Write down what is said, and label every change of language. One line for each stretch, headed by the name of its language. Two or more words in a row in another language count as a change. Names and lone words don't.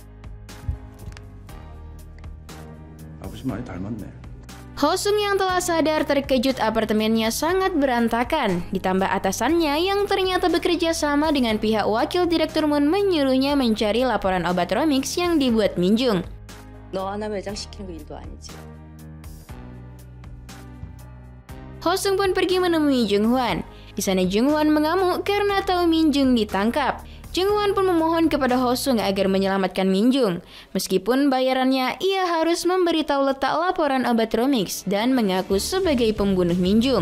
Indonesian: Ho Sung yang telah sadar terkejut apartemennya sangat berantakan. Ditambah atasannya yang ternyata bekerja sama dengan pihak wakil direktur Moon menyuruhnya mencari laporan obat Romix yang dibuat Min Jung.
Korean: 너 하나 매장시키는 거 일도 아니지.
Indonesian: Ho Sung pun pergi menemui Jung Hwan. Di sana Jung Hwan mengamuk karena tahu Min Jung ditangkap. Jung Hwan pun memohon kepada Ho Sung agar menyelamatkan Min Jung. Meskipun bayarannya, ia harus memberitahu letak laporan obat Romix dan mengaku sebagai pembunuh Min Jung.